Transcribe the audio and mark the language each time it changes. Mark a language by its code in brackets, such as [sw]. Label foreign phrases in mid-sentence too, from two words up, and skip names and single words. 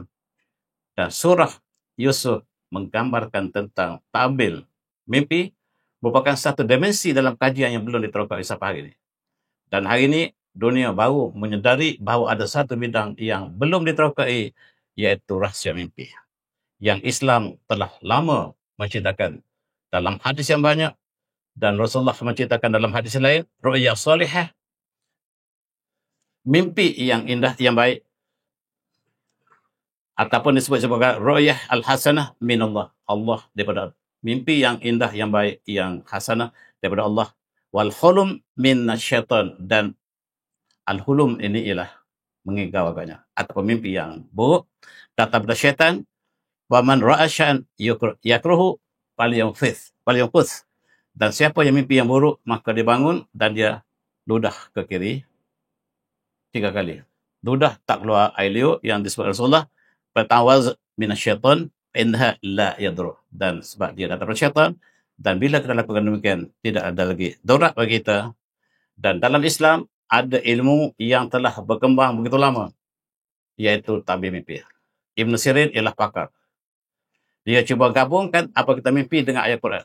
[ms] Dan surah Yusuf menggambarkan tentang ta'bil mimpi merupakan satu dimensi dalam kajian yang belum diterangkan sampai hari ini. Dan hari ini dunia baru menyedari bahawa ada satu bidang yang belum diterokai, iaitu rahsia mimpi. Yang Islam telah lama menceritakan dalam hadis yang banyak, dan Rasulullah menceritakan dalam hadis lain, [ar] رؤيا صالحة, [ms] mimpi yang indah, yang baik, ataupun disebut sebagai [ar] رؤية الحسنة من الله, [ms] Allah daripada mimpi yang indah, yang baik, yang hasanah daripada Allah. [ar] والحلم من الشيطان, [ms] dan al-hulum ini ialah mengigau agaknya, ataupun mimpi yang buruk datang dari syaitan. [ar] ومن رأى شيئا يكرهه فلينفث, [ms] dan siapa yang mimpi yang buruk, maka dia bangun dan dia ludah ke kiri 3 kali. Ludah tak keluar air liur yang disebut Rasulullah, [ar] فتعوذ من الشيطان إنها لا يضره, [ms] dan sebab dia datang dari syaitan, dan bila kita lakukan demikian tidak ada lagi darurat bagi kita. Dan dalam Islam ada ilmu yang telah berkembang begitu lama, iaitu tabir mimpi. Ibn Sirin ialah pakar. Dia cuba gabungkan apa kita mimpi dengan ayat Quran.